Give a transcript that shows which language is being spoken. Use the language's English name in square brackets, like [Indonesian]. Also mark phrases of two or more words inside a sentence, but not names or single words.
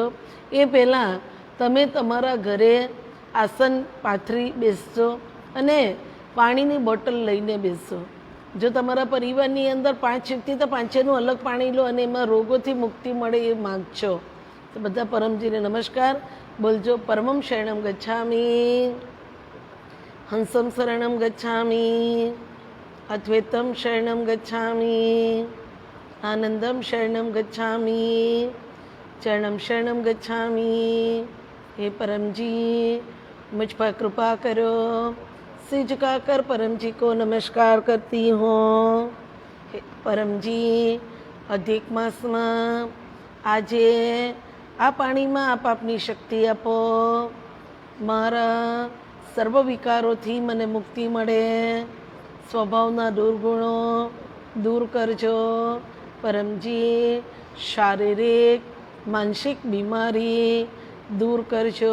[Gujarati] એ પહેલાં તમે તમારા ઘરે આસન પાથરી બેસજો અને પાણીની બોટલ લઈને બેસજો. જો તમારા પરિવારની અંદર 5 વ્યક્તિ, તો 5નું અલગ પાણી લો અને એમાં રોગોથી મુક્તિ મળે એ માગજો. તો બધા પરમજીને નમસ્કાર બોલજો. [Sanskrit] परमं शरणं गच्छामि, हंसं शरणं गच्छामि, अद्वैतं शरणं गच्छामि, आनन्दं शरणं गच्छामि, चरणं शरणं गच्छामि. [Hindi] હે પરમજી मुझ पर कृपा करो. सिर झुकाकर परम जी को नमस्कार करती हूँ. [Gujarati] परमजी अधिक માસમાં આજે આ પાણીમાં આપ આપની શક્તિ આપો. મારા સર્વ વિકારોથી મને મુક્તિ મળે. સ્વભાવના દુર્ગુણો દૂર કરજો. પરમજી શારીરિક માનસિક બીમારી દૂર કરજો.